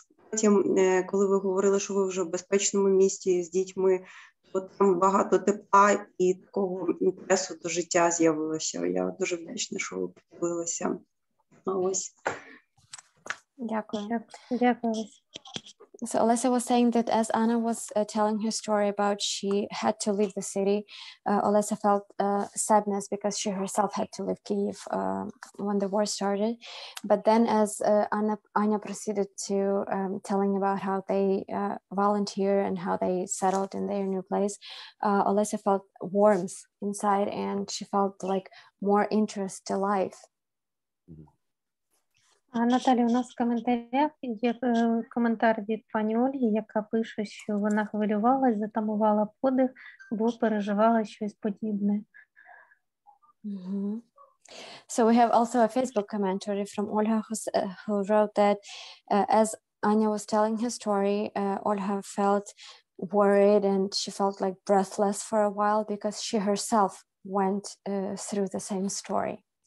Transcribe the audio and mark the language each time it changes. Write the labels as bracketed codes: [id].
[uk] Потім, коли ви говорили, що ви вже в безпечному місці з дітьми, то там багато тепла і такого інтересу до життя з'явилося. Я дуже вдячна, що ви поділилися. Ось. Дякую. Дякую. [en] So Olesa was saying that as Anna was telling her story about she had to leave the city, Olesa felt sadness because she herself had to leave Kyiv when the war started. But then as Anya proceeded to telling about how they volunteer and how they settled in their new place, Olesa felt warmth inside and she felt like more interest to life. [uk] А Наталі, у нас в коментарях є коментар від пані Ольги, яка пише, що вона хвилювалась, затамувала подих, бо переживала щось подібне. [en] So we have also a Facebook commentary from Olga who wrote that as Anya was telling her story, Olga felt worried and she felt like breathless for a while because she herself went through the same story.